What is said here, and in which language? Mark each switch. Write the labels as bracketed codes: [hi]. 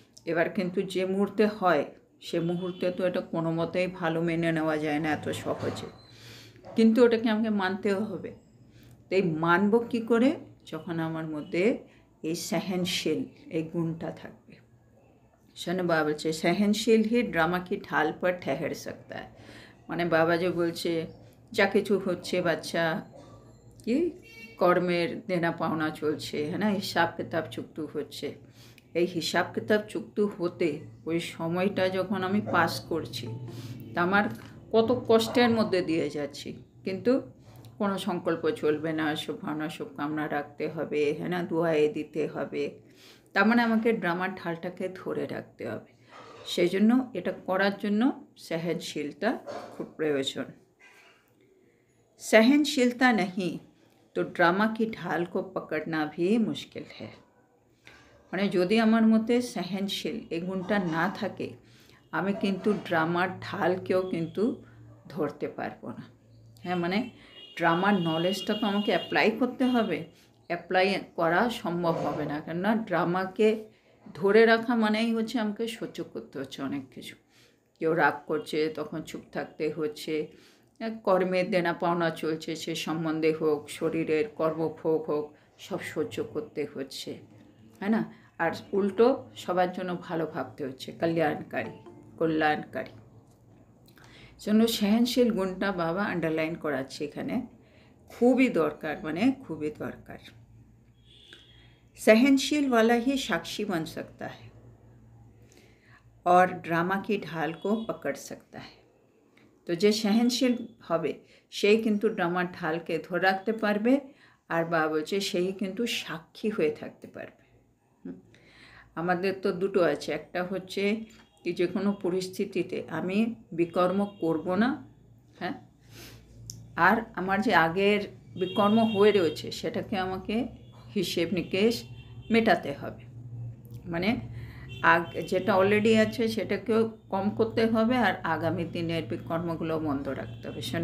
[bn] এবার কিন্তু যে মুহূর্তে হয় সে মুহূর্তে তো এটা কোনো মতেই ভালো মেনে নেওয়া যায় না এত সহজে, কিন্তু ওটাকে আমাকে মানতেও হবে। তো এই মানব কী করে? যখন আমার মধ্যে এই सहनशील এই গুণটা থাকবে। শোনো বাবা বলছে [hi] सहनशील ही ड्रामा की ढाल पर ठहर सकता है। [bn] মানে বাবা যে বলছে যা কিছু হচ্ছে বাচ্চা কি কর্মের দেনা পাওনা চলছে, হ্যাঁ না, হিসাব কিতাব চুক্তি হচ্ছে, এই হিসাব কিতাব চুক্তি হতে ওই সময়টা যখন আমি পাস করছি তা আমার কত কষ্টের মধ্যে দিয়ে যাচ্ছি, কিন্তু কোনো সংকল্প চলবে না, শুভ ভাবনা শুভকামনা রাখতে হবে, হ্যাঁ না, দোয়ায়ে দিতে হবে, তার মানে আমাকে ড্রামার ঢালটাকে ধরে রাখতে হবে। সেই জন্য এটা করার জন্য सहनशीलता খুব প্রয়োজন। [hi] सहनशीलता नहीं तो ड्रामा की ढाल को पकड़ना भी मुश्किल है। [bn] মানে যদি আমার মধ্যে सहनशील এই গুণটা না থাকে আমি কিন্তু ড্রামার ঢালকেও কিন্তু ধরতে পারবো না। হ্যাঁ, মানে ড্রামার নলেজটা তো আমাকে অ্যাপ্লাই করতে হবে, অ্যাপ্লাই করা সম্ভব হবে না, কেননা ড্রামাকে ধরে রাখা মানেই হচ্ছে আমাকে সহ্য করতে হচ্ছে অনেক কিছু। কেউ রাগ করছে তখন চুপ থাকতে হচ্ছে, কর্মের দেনা পাওনা চলছে সে সম্বন্ধে হোক, শরীরের কর্মভোগ হোক, সব সহ্য করতে হচ্ছে, হ্যাঁ না। আর উল্টো সবার জন্য ভালো ভাবতে হচ্ছে, কল্যাণকারী। জন্য सहनशील গুণটা বাবা আন্ডারলাইন করাচ্ছে এখানে, খুবই দরকার, মানে খুবই দরকার। [hi] सहनशील वाला ही साक्षी बन सकता है और ड्रामा की ढाल को पकड़ सकता है। [bn] তো যে सहनशील হবে সেই কিন্তু ড্রামার ঢালকে ধরে রাখতে পারবে, আর বাবা বলছে সেই কিন্তু সাক্ষী হয়ে থাকতে পারবে। আমাদের তো দুটো আছে, একটা হচ্ছে কি যে কোনো পরিস্থিতিতে আমি বিকর্ম করব না, হ্যাঁ, আর আমার যে আগের বিকর্ম হয়ে রয়েছে সেটাকে আমাকে হিসেব নিকেশ মেটাতে হবে, মানে যেটা অলরেডি আছে সেটাকেও কম করতে হবে, আর আগামী দিনের বিকর্মগুলো বন্ধ রাখতে হবে।